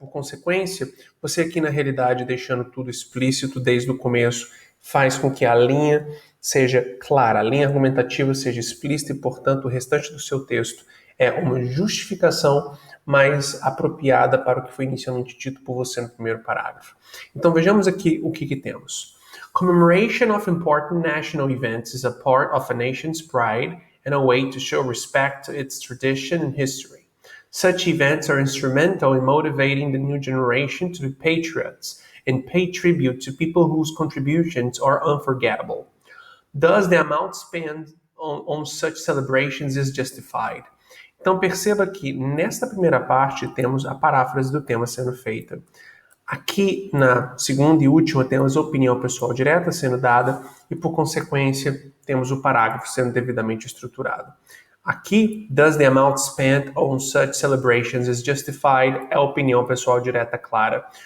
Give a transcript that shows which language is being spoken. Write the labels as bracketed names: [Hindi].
[Portuguese] Por consequência, você aqui na realidade deixando tudo explícito desde o começo faz com que a linha seja clara, a linha argumentativa seja explícita e, portanto, o restante do seu texto é uma justificação mais apropriada para o que foi inicialmente dito por você no primeiro parágrafo. Então vejamos aqui o que temos. [English] Commemoration of important national events is a part of a nation's pride and a way to show respect to its tradition and history. Such events are instrumental in motivating the new generation to be patriots and pay tribute to people whose contributions are unforgettable. Thus, the amount spent on such celebrations is justified. [Portuguese] Então perceba que nesta primeira parte temos a paráfrase do tema sendo feita. Aqui na segunda e última temos a opinião pessoal direta sendo dada e, por consequência, temos o parágrafo sendo devidamente estruturado. [English] Aqui, does the amount spent on such celebrations is justified? [Portuguese] É a opinião pessoal direta clara.